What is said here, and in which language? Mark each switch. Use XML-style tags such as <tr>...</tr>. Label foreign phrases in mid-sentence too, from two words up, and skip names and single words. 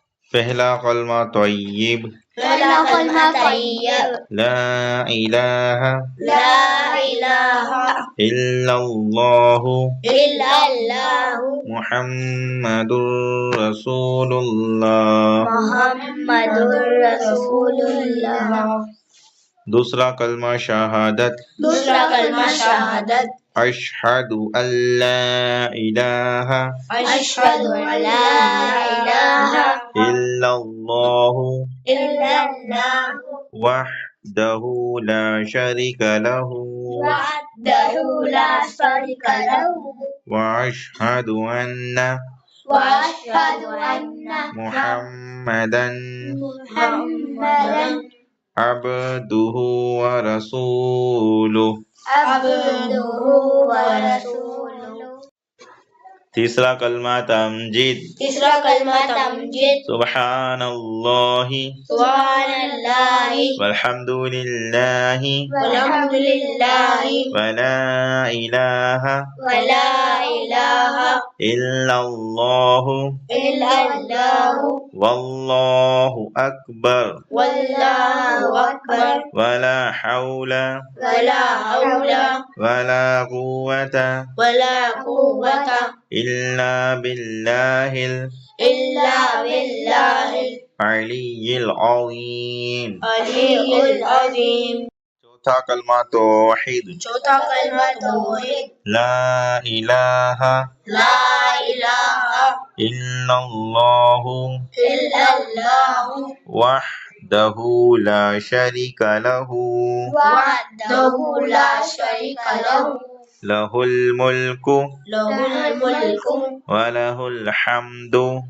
<ur>پہلا کلمہ طیب پہلا کلمہ طیب</ur> <ar>لا إله إلا الله محمد رسول الله محمد رسول الله.</ar> <ur>دوسرا کلمہ شہادت</ur> <ar>أشهد أن لا إله إلا الله وحده لا شريك له وأشهد أن محمدا عبده ورسوله.</ar> <ur>تیسرا کلمہ تمجید</ur> <ar>سبحان الله والحمد لله ولا إله إلا الله والله أكبر ولا حول ولا قوة إلا بالله العلي العظيم.</ar> <ur>چوتھا کلمہ توحید</ur> <ar>لا إله إلا الله وحده لا شريك له له الملك وله الحمد</ar>